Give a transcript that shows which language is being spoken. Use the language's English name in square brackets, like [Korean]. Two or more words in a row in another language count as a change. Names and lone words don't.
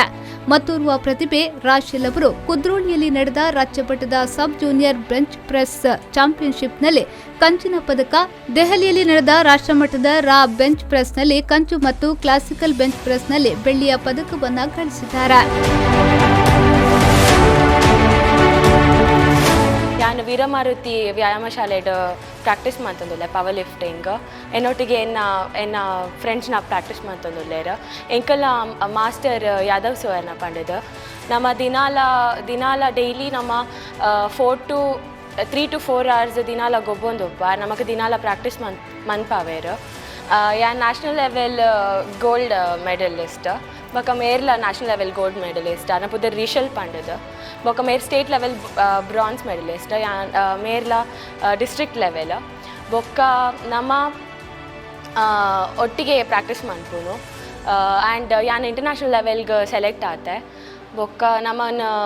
[Kannada] ಮತ್ತೋರ್ವ ಪ್ರತಿಭೆ ರಾಶಿಲ್ ಅವರು ಕುದ್ರೋಳಿಯಲ್ಲಿ ನಡೆದ ರಾಜ್ಯಮಟ್ಟದ [English] sub junior bench press championship [Kannada] ಕಂಚಿನ ಪದಕ, ದೆಹಲಿಯಲ್ಲಿ ನಡೆದ ರಾಷ್ಟ್ರಮಟ್ಟದ [English] raw bench press [Kannada] ಕಂಚು ಮತ್ತು [English] classical bench press [Kannada] ಬೆಳ್ಳಿಯ ಪದಕವನ್ನು ಗಳಿಸಿದ್ದಾರೆ. [Tulu] ನಾನು ವೀರಮಾರುತಿ ವ್ಯಾಯಾಮ ಶಾಲೆಡ್ ಪ್ರಾಕ್ಟೀಸ್ ಮಾಡ್ತಂದುಲ್ಲೆ [English] power lifting [Tulu] ಎನ್ನೊಟ್ಟಿಗೆ ಎನ್ನ [English] friends practice [Tulu] ಮಾಡ್ತಂದುಲ್ಲೇರು ಎಂಕಲ್ಲ ಮಾಸ್ಟರ್ ಯಾದವ್ ಸರ್ನ ಪಂಡದು ನಮ್ಮ ದಿನಾಲ ಡೈಲಿ ನಮ್ಮ [English] 3 to 4 hours [Tulu] ದಿನಾಲ ಗೊಬ್ಬೊಂದೊಬ್ಬ ನಮಗೆ ದಿನಾಲ ಪ್ರಾಕ್ಟೀಸ್ ಮನ್ಪಾವೇರು ಯಾ [English] national level gold medalist [Tulu] ಬೊಕ ಮೇರ್ಲ [English] national level gold medalist [Tulu] ಅನ್ನ ಪುದರ್ ರಿಷಲ್ ಪಂಡದು ಬೊಕ ಮೇರ್ [English] state level bronze medalist [Tulu] ಯಾ ಮೇರ್ಲ [English] district level [Tulu] ಬೊಕ್ಕ ನಮ್ಮ ಒಟ್ಟಿಗೆ ಪ್ರಾಕ್ಟೀಸ್ ಮನ್ಪುನು ಆ್ಯಂಡ್ ಯಾನ್ [English] international level select [Tulu] ಆತೆ ಬೊಕ್ಕ ನಮ್ಮನ್ನು